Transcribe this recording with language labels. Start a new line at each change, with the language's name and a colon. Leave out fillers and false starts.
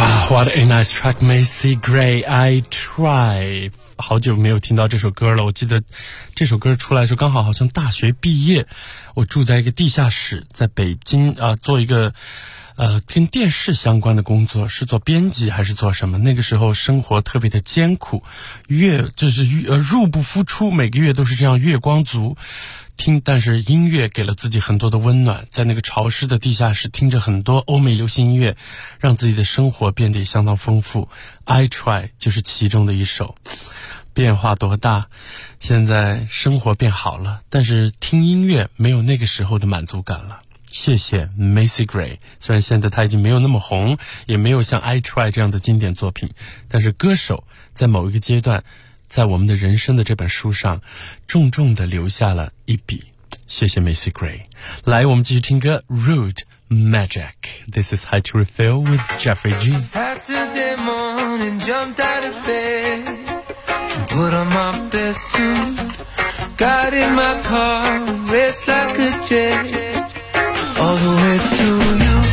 English: What a nice track, Macy Gray, I try.
Chinese: 好久没有听到这首歌了，我记得这首歌出来的时候刚好好像大学毕业，我住在一个地下室，在北京啊、做一个跟电视相关的工作，是做编辑还是做什么，那个时候生活特别的艰苦，入不敷出，每个月都是这样月光族。但是音乐给了自己很多的温暖，在那个潮湿的地下室听着很多欧美流行音乐，让自己的生活变得相当丰富。 I try 就是其中的一首。变化多大，现在生活变好了，但是听音乐没有那个时候的满足感了。谢谢 Macy Gray， 虽然现在他已经没有那么红，也没有像 I try 这样的经典作品，但是歌手在某一个阶段在我们的人生的这本书上重重的留下了一笔。谢谢 Macy Gray。来，我们继续听歌 Rude Magic。
English: This is High to Refill with Jeffrey G. Saturday morning, jumped out of bed, put on my best suit, got in my car, raced like a jet, all the way to you.